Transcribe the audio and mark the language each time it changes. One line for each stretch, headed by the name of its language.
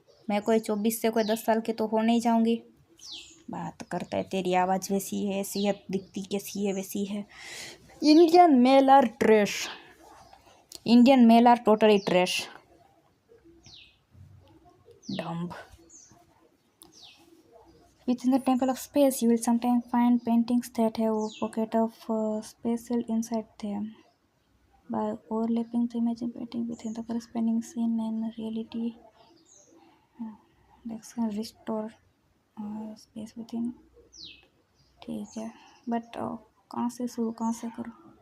Hindi: मैं कोई 24 से कोई 10 साल की तो हो नहीं जाऊँगी। बात करता है तेरी आवाज़ वैसी है, ऐसी है, दिखती कैसी है वैसी है।
English: Indian male are trash, Indian male are totally trash, dumb. Within the temple of space, you will sometimes find paintings that have a pocket of spatial inside them. By overlapping the image painting within the corresponding scene and reality, that can restore space within.
Hindi: ठीक है, but कहाँ से शुरू कहाँ से करो?